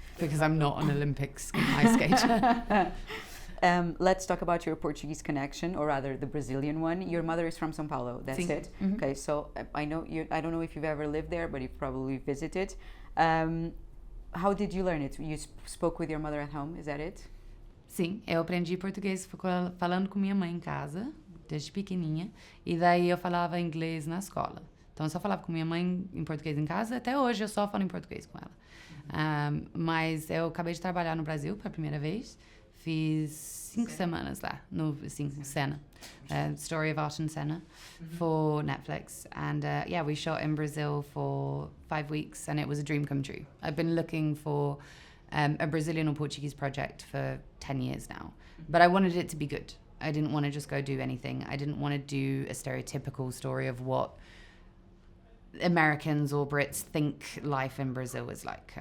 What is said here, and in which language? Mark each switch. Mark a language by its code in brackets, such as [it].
[en] Because I'm not an Olympic ice skater. Let's talk about your Portuguese connection, or rather the Brazilian one. Your mother is from São Paulo. That's [pt] Sim. [en] it. Mm-hmm. Okay, so I know you. I don't know if you've ever lived there, but you've probably visited. How did you learn it? You spoke with your mother at home. Is that it? [pt] Sim, eu aprendi português falando com minha mãe em casa, desde pequenininha, e daí eu falava inglês na escola. Então eu só falava com minha mãe em português em casa, até hoje eu só falo em português com ela. Mas eu acabei de trabalhar no Brasil pela primeira vez, fiz 5 semanas lá, no Cena, [en] Story of Art and Cena, for Netflix. And we shot in Brazil for 5 weeks, and it was a dream come true. I've been looking for a Brazilian or Portuguese project for 10 years now. But I wanted it to be good. I didn't want to just go do anything. I didn't want to do a stereotypical story of what Americans or Brits think life in Brazil is like.